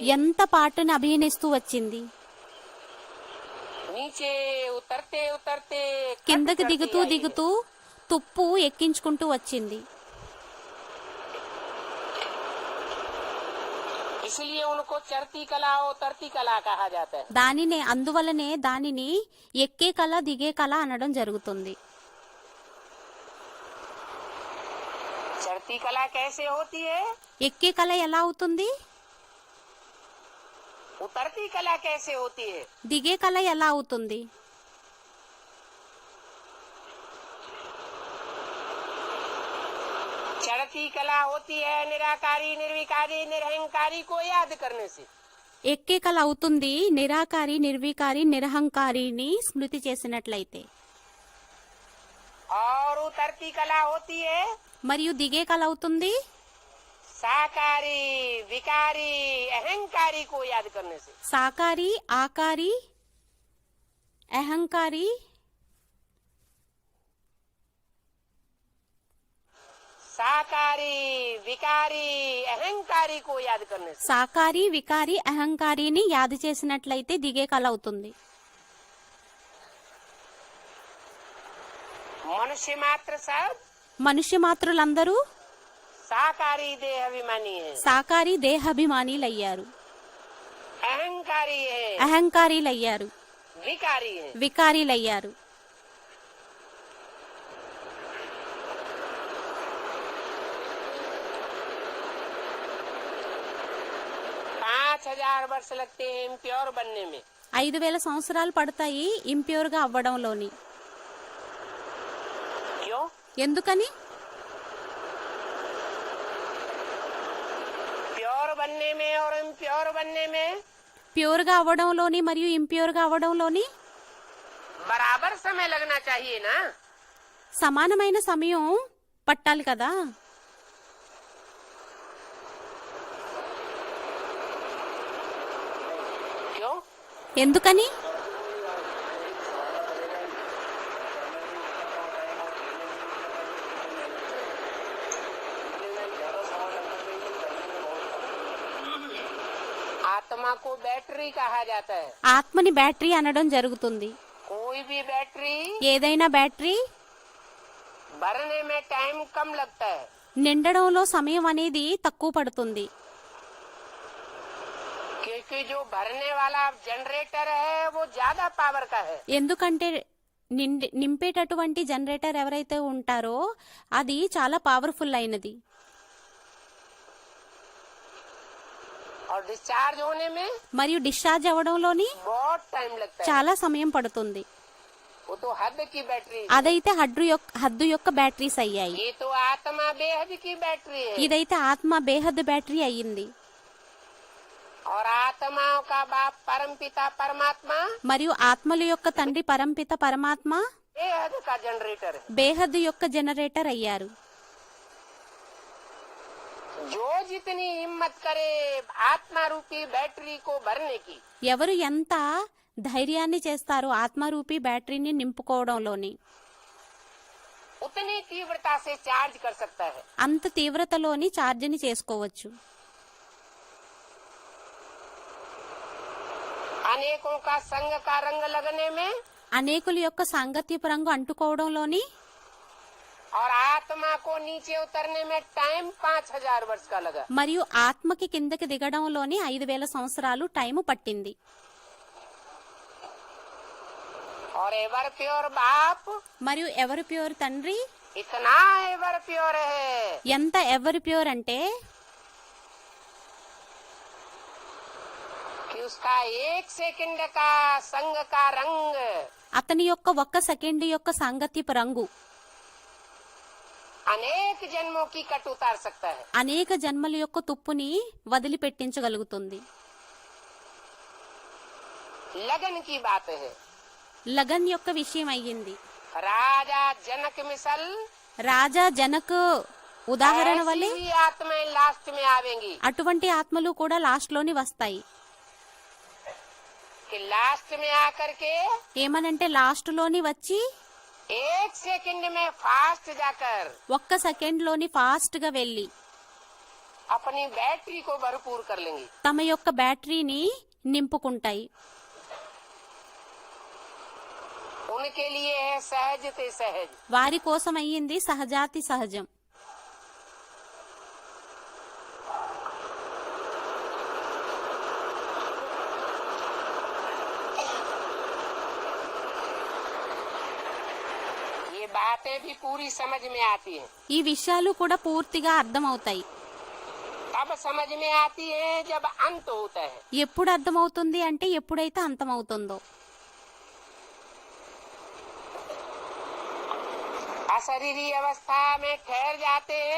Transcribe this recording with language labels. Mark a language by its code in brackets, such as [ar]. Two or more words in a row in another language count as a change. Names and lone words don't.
[te] ఎంత పాటను అభినయిస్తూ వచ్చింది. [hi] नीचे उतरते उतरते [te] కిందకి [hi] कट [te] దిగుతూ [hi] करती आई [te] దిగుతూ తుప్పు ఎక్కించుకుంటూ వచ్చింది. [hi] है। इसलिए उनको चढ़ती कला उतरती कला कहा जाता है। [te] దానినే అందువలనే దానిని ఎక్కే కళ దిగే కళ అనడం జరుగుతుంది. [hi] चढ़ती कला कैसे होती है, [te] ఎక్కే కళ ఎలా అవుతుంది, [hi] उतरती कला कैसे होती है? [te] దిగే కళ ఎలా అవుతుంది? [hi] चढ़ती कला होती है निराकारी निर्विकारी निरहंकारी को याद करने से। [te] ఎక్కే కళ అవుతుంది నిరాకారి నిర్వికారి నిరహంకారిని స్మృతి చేసినట్లయితే. [hi] और उतरती कला होती है [te] మరియు దిగే కళ అవుతుంది [hi] साकारी विकारी अहंकारी को याद करने से। [te] సాకారి ఆకారి అహంకారి [hi] साकारी विकारी अहंकारी को याद करने से। [te] సాకారి వికారి అహంకారిని యాద చేసినట్లయితే దిగే కళ అవుతుంది. [hi] मनुष्य मात्र सब [te] మనుష్య మాత్రులందరూ [hi] साकारी देह अभिमानी है, [te] సాకారి దేహాభిమానిలయ్యారు, [hi] अहंकारी है, [te] అహంకారీలయ్యారు, [hi] विकारी है। [te] వికారీలయ్యారు. [hi] पाँच 5000 वर्ष लगते हैं इम्प्योर बनने में। [te] 5000 సంవత్సరాలు పడతాయి ఇంప్యూర్ గా అవ్వడంలోని. [hi] क्यों? [te] ఎందుకని? [hi] प्योर बनने में और इम्प्योर बनने में [te] ప్యూర్ గా అవ్వడంలోని మరియు ఇంప్యూర్ గా అవ్వడంలోని [hi] बराबर समय लगना चाहिए ना। [te] సమానమైన సమయం పట్టాలి కదా. [hi] क्यों? [te] ఎందుకని? [hi] आत्मा को बैटरी कहा जाता है। [te] ఆత్మని బ్యాటరీ అనడం జరుగుతుంది. [hi] कोई भी बैटरी [te] ఏదైనా బ్యాటరీ [hi] भरने में टाइम कम लगता है, [te] నిండడంలో సమయం అనేది తక్కువ పడుతుంది. [hi] क्योंकि जो भरने वाला जनरेटर है वो ज्यादा पावर का है। [te] ఎందుకంటే నింపేటటువంటి జనరేటర్ ఎవరైతే ఉంటారో అది చాలా పవర్ఫుల్ అయినది. [hi] और डिस्चार्ज होने में [te] మరియు డిశ్చార్జ్ అవ్వడంలోని [hi] बहुत टाइम लगता है। [te] చాలా సమయం పడుతుంది. [hi] वो तो हद की बैटरी है। [te] అదైతే హద్దు యొక్క బ్యాటరీస్ అయ్యాయి. [hi] ये तो आत्मा बेहद की बैटरी है। [te] ఇదైతే ఆత్మ బేహద్ బ్యాటరీ అయ్యింది. [hi] और आत्माओं का बाप परम पिता परमात्मा [te] మరియు ఆత్మల యొక్క తండ్రి పరంపిత పరమాత్మ [hi] बेहद का जनरेटर है। [te] బేహద్ యొక్క జనరేటర్ అయ్యారు. [hi] जो जितनी हिम्मत करे आत्मा रूपी बैटरी को भरने की, [te] ఎవరు ఎంత ధైర్యాన్ని చేస్తారో ఆత్మరూపి బ్యాటరీని నింపుకోవడంలోని [hi] उतनी तीव्रता से चार्ज कर सकता है। [te] అంత తీవ్రతలోని ఛార్జిని చేసుకోవచ్చు. [hi] अनेकों का संग का रंग लगने में [te] అనేకుల యొక్క సాంగత్యపు రంగు అంటుకోవడంలోని [hi] और आत्मा को नीचे उतरने में टाइम 5000 वर्ष का लगा। [te] మరియు ఆత్మకి కిందకి దిగడంలోని 5000 సంవత్సరాలు టైము పట్టింది. [hi] और [en] ever pure [hi] बाप [te] మరియు [en] ever pure [te] తండ్రి, [hi] इतना [en] ever pure [hi] है [te] ఎంత [en] ever pure [te] అంటే [hi] कि उसका 1 सेकंड का संग का रंग [te] అతని యొక్క 1 సెకండ్ యొక్క సాంగత్యపు రంగు [hi] अनेक जन्मों की कट उतार सकता है। [te] అనేక జన్మల యొక్క తుప్పుని వదిలిపెట్టించగలుగుతుంది. [hi] लगन की बात है। [te] లగన్ యొక్క విషయం అయ్యింది. [hi] राजा जनक मिसल [te] రాజా జనక్ ఉదాహరణ [hi] ऐसी [te] వల్లే [hi] ही आत्माएं लास्ट में आवेंगी [te] అటువంటి ఆత్మలు కూడా లాస్ట్ లోని వస్తాయి. [hi] कि लास्ट में आकर के [te] ఏమనంటే లాస్ట్ లోని వచ్చి [hi] 1 सेकंड में फास्ट जाकर [te] 1 సెకండ్ లోని ఫాస్ట్ గా వెళ్లి [hi] अपनी बैटरी को भरपूर कर लेंगी। [te] తమ యొక్క బ్యాటరీని నింపుకుంటాయి. [hi] उनके लिए है सहज ते सहज। [te] వారి కోసం అయ్యింది సహజాతి సహజం. [hi] ये बातें भी पूरी समझ में आती हैं। [te] ఈ విషయాలు కూడా పూర్తిగా అర్థమవుతాయి. [hi] अब समझ में आती है जब अंत होता है। [te] ఎప్పుడు అర్థమవుతుంది అంటే ఎప్పుడైతే అంతమవుతుందో. [hi] अशरीरी अवस्था में ठहर जाते हैं